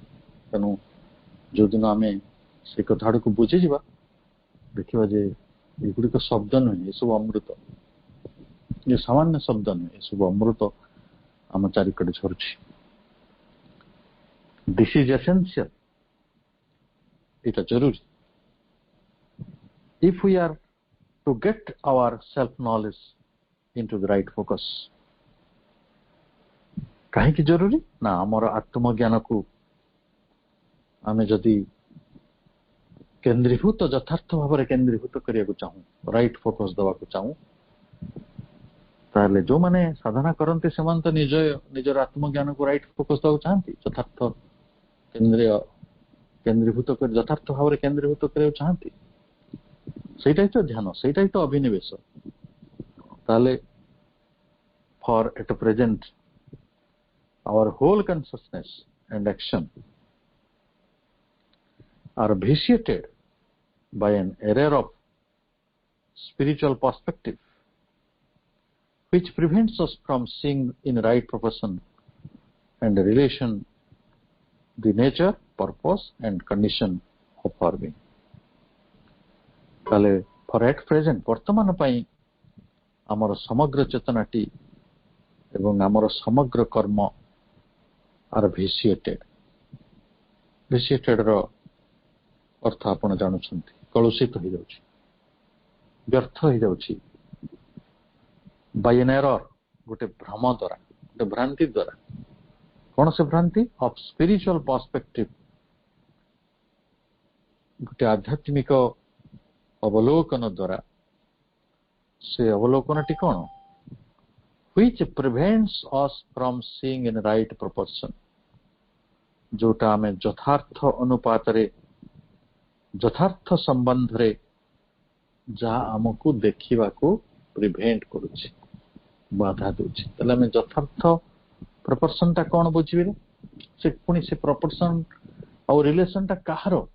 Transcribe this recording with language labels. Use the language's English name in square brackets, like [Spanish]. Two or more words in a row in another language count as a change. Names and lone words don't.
[Odia] ତେଣୁ ଯୋଉଦିନ ଆମେ ସେ କଥା ଆଡ଼କୁ ବୁଝିଯିବା, ଦେଖିବା ଯେ ଏଗୁଡ଼ିକ ଶବ୍ଦ ନୁହେଁ, ଏସବୁ ଅମୃତ। ଏ ସାମାନ୍ୟ ଶବ୍ଦ ନୁହେଁ, ଏସବୁ ଅମୃତ ଆମ ଚାରିକଟେ ଝରୁଛି। [English] this is essential, [Odia] ଏଇଟା ଜରୁରୀ। [English] If we are to get our self knowledge into the right focus, [Odia] କାହିଁକି ଜରୁରୀ ନା ଆମର ଆତ୍ମଜ୍ଞାନକୁ ଆମେ ଯଦି କେନ୍ଦ୍ରୀଭୂତ, ଯଥାର୍ଥ ଭାବରେ କେନ୍ଦ୍ରୀଭୂତ କରିବାକୁ ଚାହୁଁ, [English] right focus [Odia] ଦେବାକୁ ଚାହୁଁ, ତାହେଲେ ଯୋଉମାନେ ସାଧନା କରନ୍ତି ସେମାନେ ତ ନିଜର ଆତ୍ମଜ୍ଞାନକୁ [English] right focus [Odia] ଦେବାକୁ ଚାହାନ୍ତି, ଯଥାର୍ଥ କେନ୍ଦ୍ରୀଭୂତ କରି, ଯଥାର୍ଥ ଭାବରେ କେନ୍ଦ୍ରୀଭୂତ କରିବାକୁ ଚାହାନ୍ତି। ସେଇଟା ହିଁ ତ ଧ୍ୟାନ, ସେଇଟା ହିଁ ତ ଅଭିନିବେଶ। [English] ତାହେଲେ for at present our whole consciousness and action are vitiated by an error of spiritual perspective, which prevents us from seeing in right proportion and relation the nature, purpose and condition of our being. ତାହେଲେ for at present, [Odia] ବର୍ତ୍ତମାନ ପାଇଁ ଆମର ସମଗ୍ର ଚେତନାଟି ଏବଂ ଆମର ସମଗ୍ର କର୍ମ [English] are vitiated. [Odia] Vitiated ର ଅର୍ଥ ଆପଣ ଜାଣୁଛନ୍ତି, କଳୁଷିତ ହେଇଯାଉଛି, ବ୍ୟର୍ଥ ହେଇଯାଉଛି। [English] by an error, [Odia] ଗୋଟେ ଭ୍ରମ ଦ୍ୱାରା, ଗୋଟେ ଭ୍ରାନ୍ତି ଦ୍ୱାରା। କଣ ସେ ଭ୍ରାନ୍ତି? [English] of spiritual perspective, [Odia] ଗୋଟେ ଆଧ୍ୟାତ୍ମିକ ଅବଲୋକନ ଦ୍ୱାରା। ସେ ଅବଲୋକନଟି କଣ? [English] which prevents us from seeing in right proportion, [Odia] ଯୋଉଟା ଆମେ ଯଥାର୍ଥ ଅନୁପାତରେ, ଯଥାର୍ଥ ସମ୍ବନ୍ଧରେ ଯାହା ଆମକୁ ଦେଖିବାକୁ ପ୍ରିଭେଣ୍ଟ କରୁଛି, ବାଧା ଦଉଛି। ତାହେଲେ ଆମେ ଯଥାର୍ଥ ପ୍ରପୋର୍ସନଟା କଣ ବୁଝିବେ? ସେ ପୁଣି ସେ ପ୍ରପୋର୍ସନ ଆଉ ରିଲେସନଟା କାହାର?